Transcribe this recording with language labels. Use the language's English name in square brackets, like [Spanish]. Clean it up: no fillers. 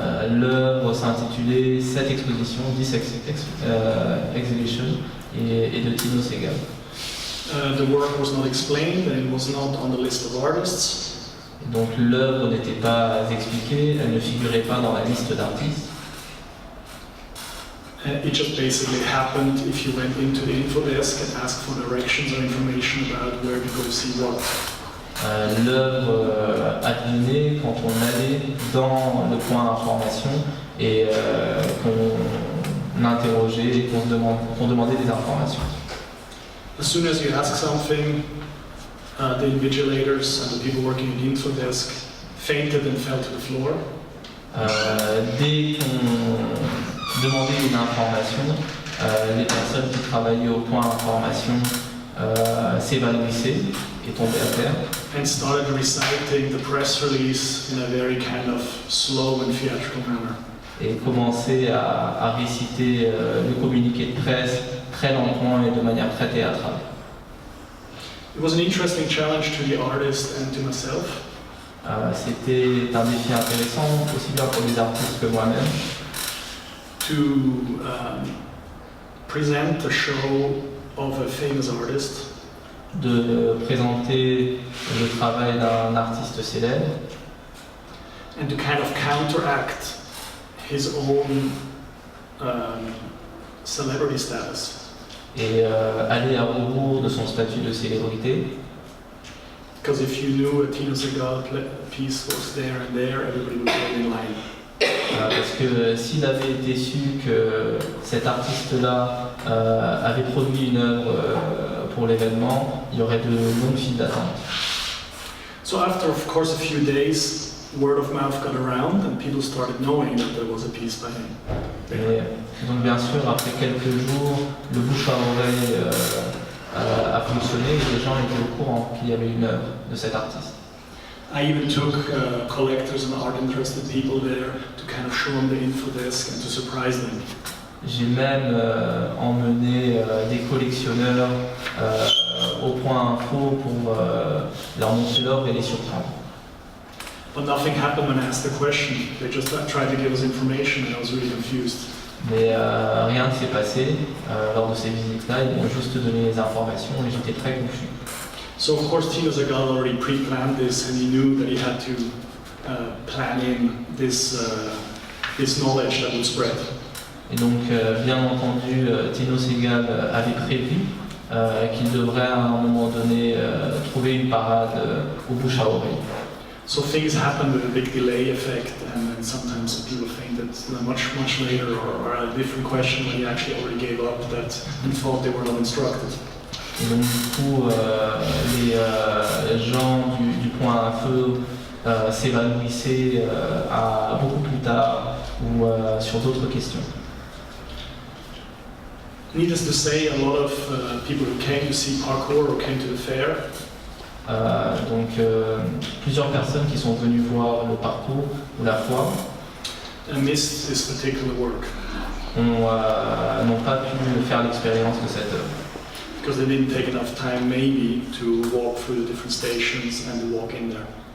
[French] L'œuvre s'intitulait Cette exposition, This Exhibition, et de Tino Segal. [English] The work was not explained and it was not on the list of artists. [French] Et donc l'œuvre n'était pas expliquée, elle ne figurait pas dans la liste d'artistes. [English] It just basically happened if you went into the info desk and asked for directions or information about where to go see what. [French] L'œuvre advenait quand on allait dans le point d'information et qu'on interrogeait, qu'on demandait des informations. [English] As soon as you ask something, the invigilators and the people working in the info desk fainted and fell to the floor. [French] Dès qu'on demandait une information, les personnes qui travaillaient au point d'information s'évanouissait et tombait à terre. [English] And started reciting the press release in a very kind of slow and theatrical manner. [French] Et commençait à réciter le communiqué de presse très lentement et de manière très théâtrale. [English] It was an interesting challenge to the artist and to myself. [French] C'était un défi intéressant, aussi bien pour les artistes que moi-même, [English] to present a show of a famous artist [French] de présenter le travail d'un artiste célèbre [English] and to kind of counteract his own celebrity status. [French] et aller à rebours de son statut de célébrité. [English] Because if you knew a Tino Segal piece was there and there, everybody would go in line. [French] Parce que s'il avait été su que cet artiste-là avait produit une œuvre pour l'événement, il y aurait de longues files d'attente. [English] So after, of course, a few days, word of mouth got around and people started knowing that there was a piece by him. [French] Et donc bien sûr, après quelques jours, le bouche à oreille a fonctionné et les gens étaient au courant qu'il y avait une œuvre de cet artiste. [English] I even took collectors and art-interested people there to kind of show them the info desk and to surprise them. [French] J'ai même emmené des collectionneurs au point info pour leur montrer l'œuvre et les surprendre. [English] But nothing happened when I asked the question. They just tried to give us information and I was really confused. [French] Mais rien ne s'est passé lors de ces visites-là, ils m'ont juste donné les informations et j'étais très confus. [English] So of course Tino Segal already pre-planned this and he knew that he had to plan in this knowledge that would spread. [French] Et donc, bien entendu, Tino Segal avait prévu qu'il devrait à un moment donné trouver une parade au bouche à oreille. [English] So things happened with a big delay effect, and then sometimes people think that much later or a different question when he actually already gave up that he thought they were not instructed. [French] Et donc du coup, les gens du point à feu s'évanouissaient à beaucoup plus tard ou sur d'autres questions. [English] Needless to say, a lot of people who came to see Parcours or came to the fair [French] Donc plusieurs personnes qui sont venues voir le parcours ou la foire [English] missed this particular work [French] n'ont pas pu faire l'expérience de cette œuvre. [English] because they didn't take enough time maybe to walk through the different stations and to walk in there.